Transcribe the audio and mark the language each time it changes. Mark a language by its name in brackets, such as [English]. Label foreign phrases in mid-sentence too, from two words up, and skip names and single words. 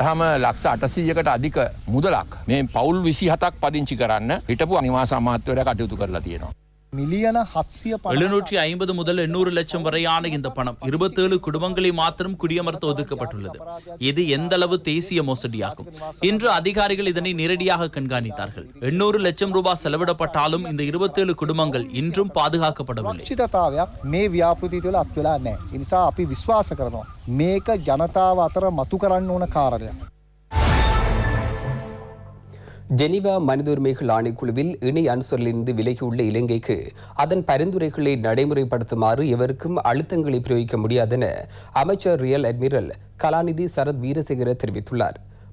[Tamil] மில்லியன 750 முதல் 800 லட்சம் வரையான இந்த பணம் 27 குடும்பங்களை மாத்திரம் குடியமர்த்த ஒதுக்கப்பட்டுள்ளது. இது எந்த அளவு தேசிய மோசடியாகும்? இன்று அதிகாரிகள் இதனை நேரடியாக கண்காணித்தார்கள். 800 லட்சம் ரூபாய் செலவிடப்பட்டாலும் இந்த 27 குடும்பங்கள் இன்றும் பாதுகாக்கப்படவில்லை. [Sinhala] මේ ව්‍යාපෘතිය තුළ අත් වෙලා නැහැ. ඒ නිසා අපි විශ්වාස කරනවා මේක ජනතාව අතර මතු කරන්න ඕන කාරණයක්. [Tamil] ஜெனீவா மனித உரிமைகள் ஆணைக்குழுவில் இணை அனுசரிலிருந்து விலகியுள்ள இலங்கைக்கு அதன் பரிந்துரைகளை நடைமுறைப்படுத்துமாறு எவருக்கும் அழுத்தங்களை பிரயோகிக்க முடியாதென அமைச்சர் ரியல் அட்மிரல் கலாநிதி சரத் வீரசேகர தெரிவித்துள்ளார்.